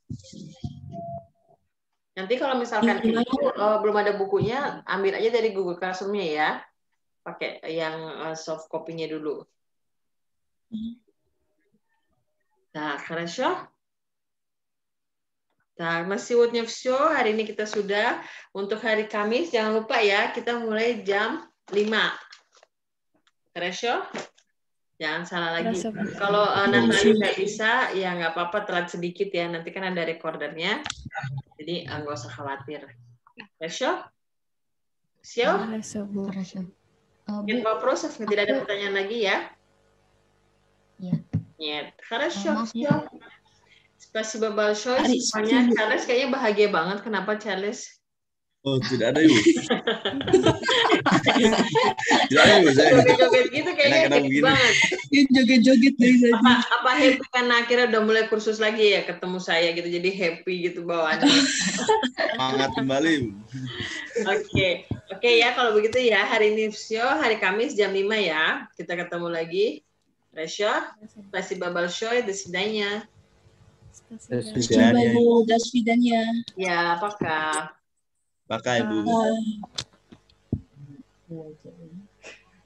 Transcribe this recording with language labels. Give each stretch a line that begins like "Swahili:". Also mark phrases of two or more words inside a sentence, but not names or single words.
Indonesian: Nanti kalau misalkan itu belum ada bukunya, ambil aja dari Google Classroom-nya ya. Pakai yang
English: soft copy-
Indonesian: nya dulu.
Russian: Nah, хорошо?
Indonesian: Nah, masih
Russian: сегодня все.
Indonesian: Hari ini kita sudah. Untuk hari Kamis, jangan lupa ya, kita mulai jam 5. Хорошо? Jangan salah lagi. Kalau nanti nggak bisa, ya nggak apa-apa, telat sedikit ya. Nanti kan ada recordernya. Jadi nggak usah khawatir.
Russian: Хорошо? Все? Хорошо. Нет вопросов?
Indonesian: Tidak ada pertanyaan lagi ya? Ya.
Russian: Нет. Хорошо.
Indonesian: Maaf
Russian: Все.
Indonesian: ya.
Russian: Спасибо большое.
Indonesian: Semuanya. Charles kayaknya bahagia banget. Kenapa Charles? Oh, tidak ada, Ibu. Tidak ada, Ibu. Joget-joget gitu kayaknya happy banget. Joget-joget dari tadi. Apa happy karena akhirnya udah mulai kursus lagi ya, ketemu saya gitu, jadi happy gitu bawaannya. Semangat kembali, Ibu. Oke ya, kalau begitu ya, hari ini hari Kamis jam 5 ya, kita ketemu lagi. Resho,
Russian: спасибо большое, до свидания.
Indonesian: Coba Bu,
Russian: до свидания. Ya, пока.
Indonesian: Pakai, Ibu.
English: Bye.